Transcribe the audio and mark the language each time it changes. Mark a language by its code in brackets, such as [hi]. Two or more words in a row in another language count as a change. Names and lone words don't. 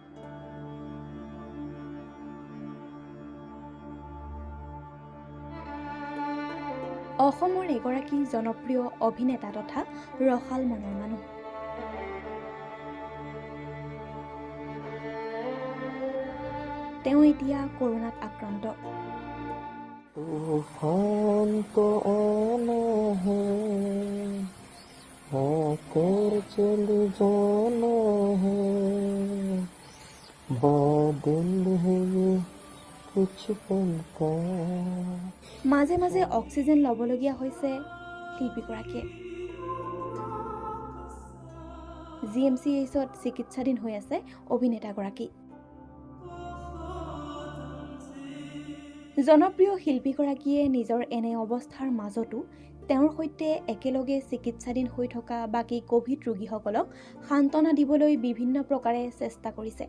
[as] অসমৰ এগৰাকী জনপ্ৰিয় অভিনেতা তথা ৰসাল মনৰ মানুহ। তেওঁ এতিয়া কৰোনাত আক্ৰান্ত। [hi] तूफान तो आना है आकर चले जाना है बादल है ये कुछ पल का। [as] মাজে মাজে অক্সিজেন ল'বলগীয়া হৈছে শিল্পীগৰাকীয়ে। GMCHত চিকিৎসাধীন হৈ আছে অভিনেতাগৰাকী। জনপ্ৰিয় শিল্পীগৰাকীয়ে নিজৰ এনে অৱস্থাৰ মাজতো তেওঁৰ সৈতে একেলগে চিকিৎসাধীন হৈ থকা বাকী কোভিড ৰোগীসকলক সান্তনা দিবলৈ বিভিন্ন প্ৰকাৰে চেষ্টা কৰিছে।